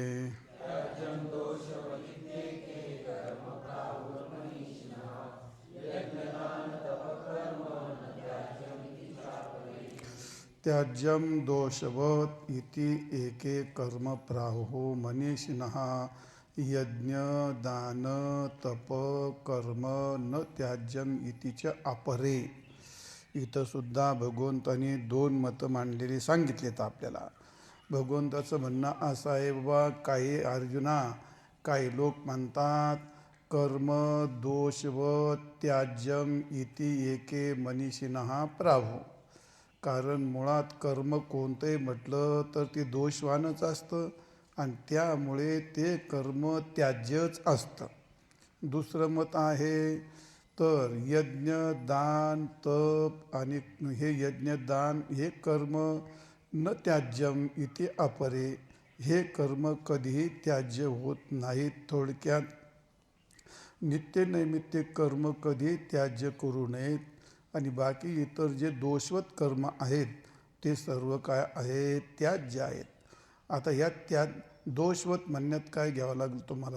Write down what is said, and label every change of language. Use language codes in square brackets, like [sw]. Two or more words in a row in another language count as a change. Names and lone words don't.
[sa] त्याज्यम दोषवत् इति एके कर्म प्राहुः मनीषिणः यज्ञ दान तप कर्म न त्याज्यम इति च अपरे. [mr] इथं सुद्धा भगवंताने दोन मतं मांडलेली सांगितलेत आपल्याला. भगवंताचं म्हणणं असं आहे, बाबा काही अर्जुना काही लोक म्हणतात [sa] कर्म दोषवत् त्याज्यम इति एके मनीषिणः प्राहु. [mr] कारण मुळात कर्म कोणतंही म्हटलं तर ते दोषवानच असतं आणि त्यामुळे ते कर्म त्याज्यच असतं. दुसरं मत आहे तर यज्ञ दान तप आणि हे यज्ञदान हे [sa] कर्म न त्याज्यम इति अपरे. [mr] हे कर्म कधीही त्याज्य होत नाहीत. थोडक्यात नित्यनैमित्तिक कर्म कधी त्याज्य करू नयेत आणि बाकी इतर जे दोषवत कर्म आहेत ते सर्व काय आहेत, त्याज्य आहेत. आता या दोषवत म्हणण्यात काय घ्यावं लागलं तुम्हाला.